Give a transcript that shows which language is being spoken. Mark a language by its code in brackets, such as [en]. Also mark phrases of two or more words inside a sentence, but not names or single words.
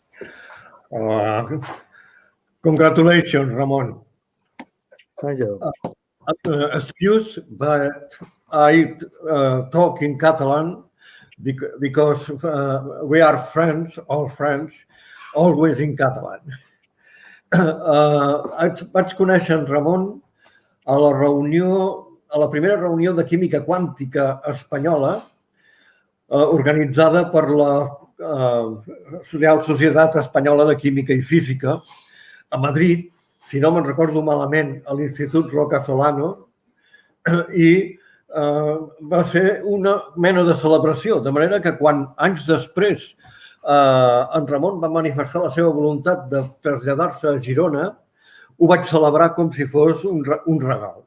[en] Congratulations, Ramon. Thank you. Excuse, but I talk in Catalan because we are friends, all friends, always in Catalan. [ca] Vaig conèixer en Ramon a la primera reunió de química quàntica espanyola organitzada per la Real Societat Espanyola de Química i Física a Madrid, si no me'n recordo malament, a l'Institut Roca Solano, i va ser una mena de celebració, de manera que quan anys després en Ramon va manifestar la seva voluntat de traslladar-se a Girona, ho vaig celebrar com si fos un regal.